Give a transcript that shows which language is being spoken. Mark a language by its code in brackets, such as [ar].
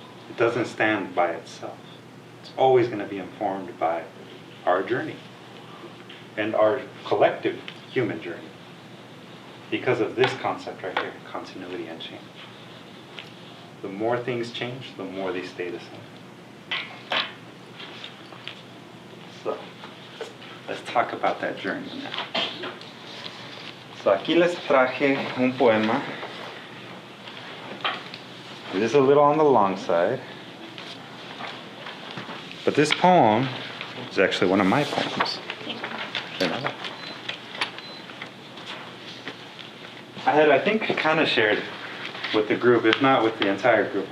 [en] It doesn't stand by itself. It's always going to be informed by our journey and our collective human journey, because of this concept right here, continuity and change. The more things change, the more they stay the same. So, let's talk about that journey now. [es] So, aquí les traje un poema. [en] It is a little on the long side, but this poem is actually one of my poems. I think, kind of shared with the group, if not with the entire group.